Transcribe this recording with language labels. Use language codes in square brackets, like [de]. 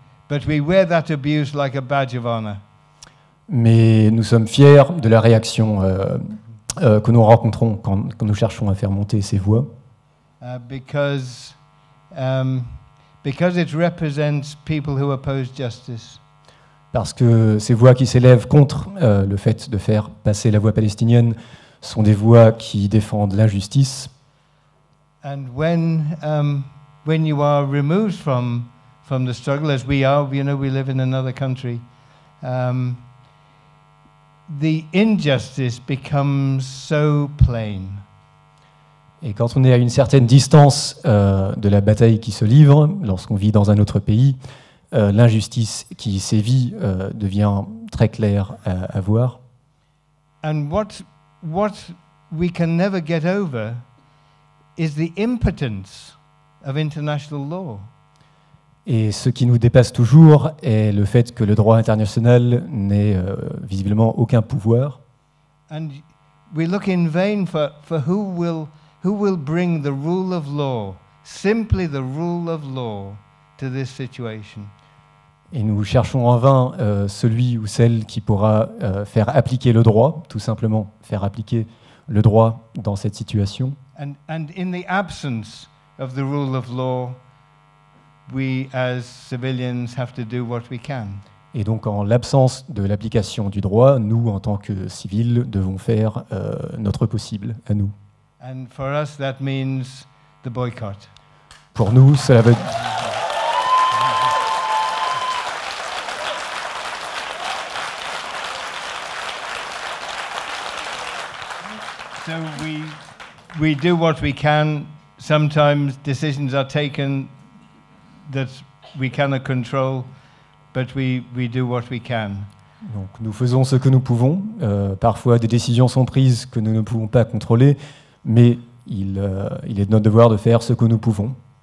[en] But we wear that abuse like a badge of honor. [fr] Mais nous sommes fiers de la réaction que nous rencontrons quand nous cherchons à faire monter ces voix. [en] Because it represents people who oppose justice. [fr] Parce que ces voix qui s'élèvent contre le fait de faire passer la voix palestinienne sont des voix qui défendent l'injustice. [en] And when you are removed from the struggle, as we are, we live in another country, the injustice becomes so plain. [fr] Et quand on est à une certaine distance de la bataille qui se livre, lorsqu'on vit dans un autre pays, l'injustice qui sévit devient très claire à voir. [en] And what we can never get over is the impotence of international law. [fr] Et ce qui nous dépasse toujours est le fait que le droit international n'ait visiblement aucun pouvoir. [en] And we look in vain for who will bring the rule of law, simply the rule of law, to this situation. [fr] Et nous cherchons en vain celui ou celle qui pourra faire appliquer le droit, tout simplement faire appliquer le droit dans cette situation. [en] And in the absence of the rule of law, we as civilians have to do what we can. [fr] Et donc, en l'absence de l'application du droit, nous, en tant que civils, devons faire notre possible à nous. [en] And for us, that means the boycott. [fr] Pour nous, cela veut... [en] So we do what we can. Sometimes decisions are taken that we cannot control, but we do what we can. [fr] Donc, nous faisons ce que nous pouvons. Parfois, des décisions sont prises que nous ne pouvons pas contrôler, mais il est de notre devoir de faire ce que nous pouvons.